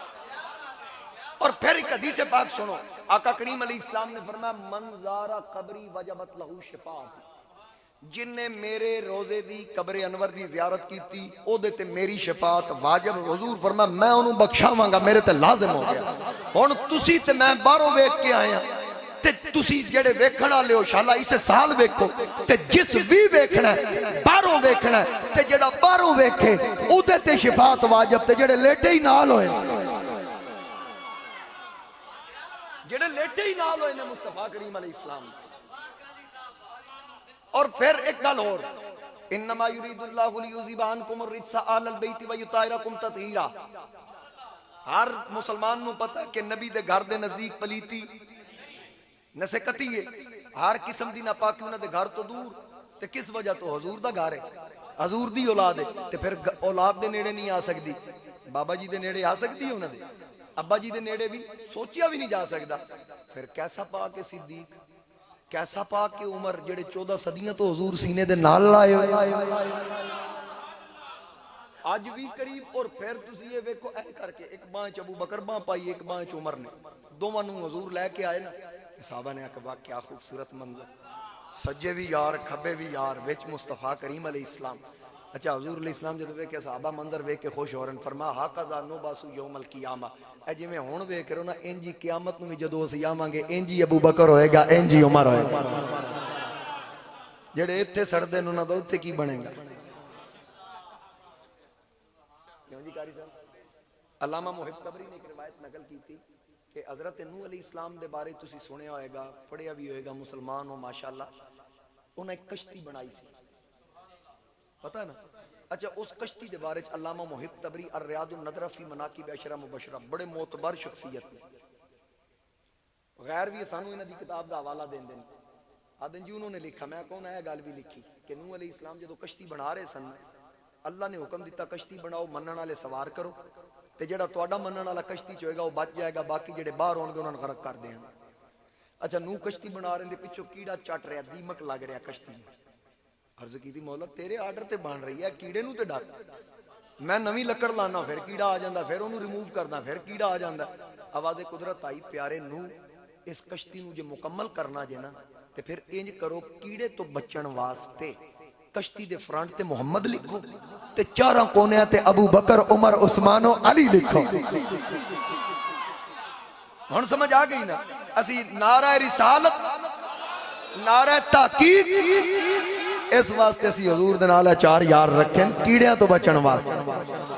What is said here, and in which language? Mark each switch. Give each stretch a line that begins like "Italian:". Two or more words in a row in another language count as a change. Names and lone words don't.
Punjabi: اور پھر ایک حدیث پاک سنو، آقا کریم
Arabic: علیہ السلام
Punjabi: نے فرمایا
Arabic: من زارا قبری وجبت لہو شفاعت،
Punjabi: جن نے میرے روزے دی قبر انور دی زیارت کی تھی او دے تے میری شفاعت واجب. حضور فرمایا میں انہوں بخشاواں گا، میرے تے لازم ہو گیا. ہن تسی تے میں باہروں ویکھ کے آئے ہیں تے تسی جڑے ویکھن والے ہو انشاءاللہ اسے سال ویکھو تے جس بھی ویکھنا ہے باہروں ویکھنا ہے تے جڑا باہروں ویکھے او دے تے شفاعت واجب، تے جڑے لیٹے ہی نال ہوئے جڑے لیٹے ہی نال ہوئے نے مصطفیٰ کریم
Arabic: علیہ السلام.
Punjabi: اور پھر ایک گل اور،
Arabic: انما یرید اللہ لیذھب عنکم الرجس اہل البیت ویطہرکم تطہیرا.
Punjabi: ہر مسلمان نو پتہ کہ نبی دے گھر دے نزدیک پلیتی نسکتی ہے، ہر قسم دی ناپاکی انہاں دے گھر تو دور. تے کس وجہ تو حضور دا گھر ہے، حضور دی اولاد ہے. تے پھر اولاد دے نیڑے نہیں آ سکتی، بابا جی دے نیڑے آ سکتی ہے، انہاں دے ابا جی دے نیڑے بھی سوچیا بھی نہیں جا سکتا. پھر کیسا پاک صدیق، کیسا پاک عمر جڑے 14 صدیاں تو حضور سینے دے نال لائے ہوئے. اج بھی قریب. اور پھر تسی یہ ویکھو اے کر کے ایک باں چ ابو بکر باں پائی, ایک باں چ عمر نے, دوواں نوں حضور لے کے آئے نا. صحابہ نے کہا کیا خوبصورت منظر, سجے بھی یار کھبے بھی یار, وچ مصطفیٰ کریم
Arabic: علیہ السلام.
Punjabi: اچھا حضور
Arabic: علیہ السلام
Punjabi: جب ویکھے صحابہ منظر ویکھ کے خوش ہو رہے ہیں, فرمایا
Arabic: ہاکذا نبعث یوم القیامہ,
Punjabi: اے جویں ہن ویکھ رہے ہو نا انج ہی قیامت نوں بھی جدوں اسی آواں گے انج ہی ابو بکر ہوئے گا, انج ہی عمر ہوئے گا. جڑے ایتھے سڑدے نے انہاں دا اوتھے کی بنے گا؟ کیوں جی قاری صاحب؟ علامہ محب طبری نے ایک روایت نقل کی تھی کہ حضرت نوح
Arabic: علیہ السلام
Punjabi: دے بارے تسی سنیا ہوئے گا, پڑھیا بھی ہوئے گا, مسلمان ہو ماشاءاللہ. انہاں ایک کشتی بنائی سی, پتہ ہے نا. اچھا اس کشتی دے بارے علامہ محب طبری الریاض النظرہ فی مناقب عشرہ مبشرہ, بڑے معتبر شخصیت نے, غیر بھی سانو انہاں دی کتاب دا حوالہ دین دین آدن جی انہوں نے لکھا. میں کون ہے گل بھی لکھی کہ نوح
Arabic: علیہ السلام
Punjabi: جدو کشتی بنا رہے سن, اللہ نے حکم دیتا کشتی بناؤ, منن والے سوار کرو, تے جڑا تہاڈا منن والا کشتی چ ہوئے گا وہ بچ جائے گا, باقی جڑے باہر ہون گے انہاں نوں غرق کر دیاں. اچھا نوح کشتی بنا رہے ہیں, پیچھوں کیڑا چٹ رہا, دیمک لگ رہا کشتی. عرض کی تھی مولا تیرے آرڈر تے بن رہی ہے, کیڑے نوں تے ڈک, میں نویں لکڑ لانا پھر کیڑا آ جاندا, پھر انہوں ریموو کرنا پھر کیڑا آ جاندا. آواز قدرت آئی, پیارے نوح اس کشتی نوں جے مکمل کرنا جے نا تے پھر انج کرو کیڑے تو بچن واسطے کشتی دے فرنٹ تے محمد لکھو تے چاراں کونیاں تے ابو بکر عمر عثمان و علی لکھو. ہن سمجھ آ گئی نا؟ اسی نعرہ رسالت, نعرہ تحقیق, اس واسطے اسی حضور دے نال چار یار رکھیں کیڑیاں تو بچن واسطے.